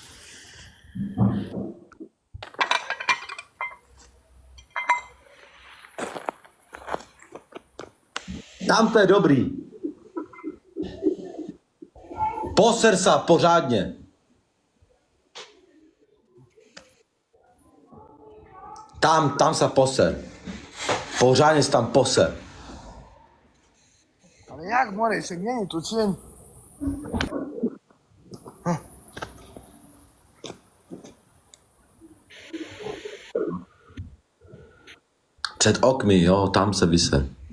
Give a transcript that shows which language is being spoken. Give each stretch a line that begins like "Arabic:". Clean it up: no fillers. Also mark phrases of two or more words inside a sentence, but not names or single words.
Czech: Tam to je dobrý. Poser sa pořádně.
Slovak: Tam sa poser.
Czech: Pořádně se tam poser. Ale jak, more, však není tu tieň. Před okny, jo, tam se vyser.